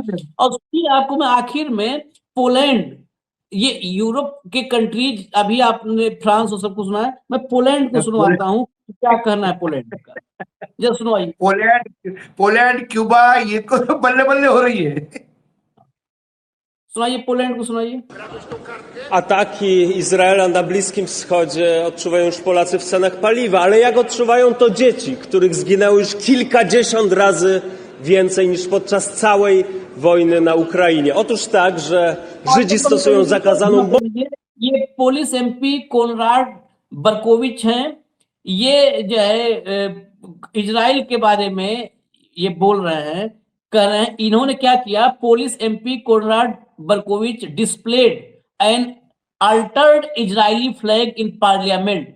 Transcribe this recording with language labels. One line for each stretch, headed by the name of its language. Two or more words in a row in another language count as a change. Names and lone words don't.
Hindi: और फिर आपको मैं आखिर में पोलैंड, ये यूरोप के कंट्रीज, अभी आपने फ्रांस और सब कुछ सुना है, मैं पोलैंड को सुनवाता हूँ क्या कहना है पोलैंड का, जब सुनवाइए। पोलैंड क्यूबा ये तो बल्ले बल्ले हो रही है। सुनाइए, पोलैंड को सुनाइए।
Polish: Ataki Izraela na Bliskim Wschodzie odczuwają już Polacy w cenach paliwa, ale jak odczuwają to dzieci, których zginęło już kilkadziesiąt razy więcej niż podczas całej wojny na Ukrainie? Otóż tak, że Żydzi stosują zakazaną
Hindi: ये
English: Polish MP
Hindi: कोनराड बर्कोविच हैं, ये जो है इजराइल के बारे में ये बोल रहे हैं, कह रहे हैं इन्होंने क्या किया।
English: Polish MP Konrad Berkowicz displayed an altered Israeli flag in parliament.